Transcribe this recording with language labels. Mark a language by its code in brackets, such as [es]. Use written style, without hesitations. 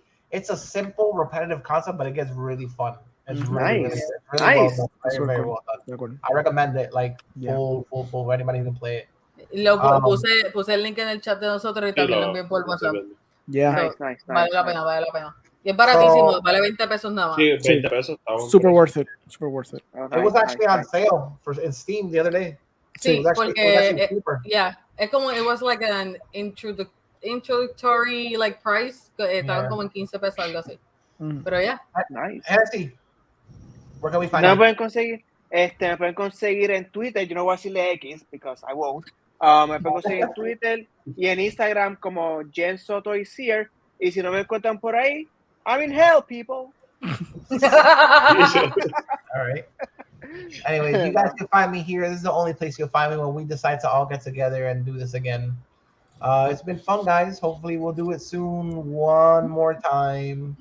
[en] It's a simple, repetitive concept, but it gets really fun. It's really nice. Well done. Very well done. I recommend it, like full for anybody who can play it. [es] Lo puse el link en el chat de nosotros y también lo envié por WhatsApp. [en] Nice. [es] Vale la pena. Y es baratísimo, vale 20 pesos nada más. Sí, 20 pesos. [en] Super worth it. It was actually on sale in Steam the other day. [es] Sí, porque es como [en] it was like an introductory like price, [es] estaban como en 15 pesos algo así. Pero [en] nice. Nancy, where can we find [es] me pueden conseguir en Twitter. Yo no voy a decirle X [en] because I won't. [es] Me pueden conseguir en Twitter y en Instagram como Jen Soto y Sear. Y si no me encuentran por ahí, [en] I'm in hell, people. All right. Anyway, you guys can find me here. This is the only place you'll find me when we decide to all get together and do this again. It's been fun, guys. Hopefully we'll do it soon one more time.